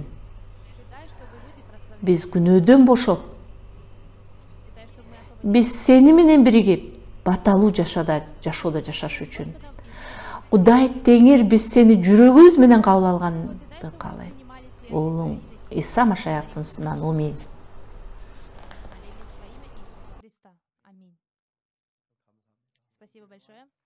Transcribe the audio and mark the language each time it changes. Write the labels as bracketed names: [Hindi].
[Russian] Ты дай, чтобы люди прославляли. [Kyrgyz] Биз күнөөдөн бошоп, [Russian] Ты дай, чтобы мы освободились [Kyrgyz] биз сени менен биригип, баталуу жашоодо жашаш үчүн. [Russian] Господом и [Kyrgyz] Кудай теңир, биз сени жүрөгүбүз менен кабыл алганды [Russian] дай, чтобы мы [Kyrgyz] каалайм. [Russian] принимали сердцем [Kyrgyz] Оолуң Иса Машаяктын исминен аминь. [Russian] молились во имя Иисуса Христа. Аминь. Спасибо большое.